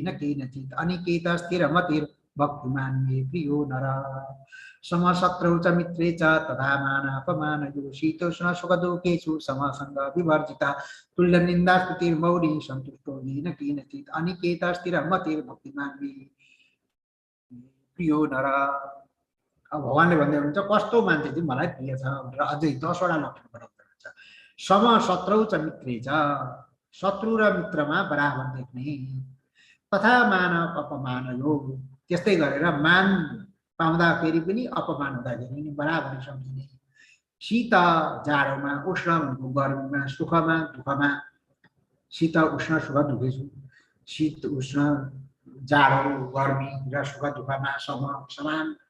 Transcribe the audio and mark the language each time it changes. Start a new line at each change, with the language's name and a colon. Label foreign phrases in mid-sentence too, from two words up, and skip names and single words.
Sanskrit: केनचित् अनिकेत स्थिरमतिर्भक्तिमान् मे प्रियो नर समशत्रौ च मित्रे च तथा मानापमानयो शीतोष्ण सुखदुःखेषु समसङ्ग विवर्जित तुल्य निन्दास्तुतिर्मौनी सन्तुष्टो येन केनचित् अनिकेत स्थिरमतिर्भक्तिमान् मे प्रियो नर
Nepali: अब भगवानले भन्दै हुनुहुन्छ कस्तो मान्छे चाहिँ मलाई प्रिय छ भनेर अझै 10 वटा लक्षण बताउँदै हुनुहुन्छ
Sanskrit: समशत्रौ च मित्रे च
Nepali: शत्रु र मित्रमा बराबर देख्ने तथा मान अपमान यो त्यस्तै गरेर मान पाउँदाखेरि पनि अपमान हुँदाखेरि पनि बराबर सम्झिने शीत जाडोमा उष्ण भनेको गर्मीमा सुखमा दुःखमा
Sanskrit: शीत उष्ण सुख दुखेछु
Nepali: शीत उष्ण जाडो गर्मी र सुख दुःखमा समान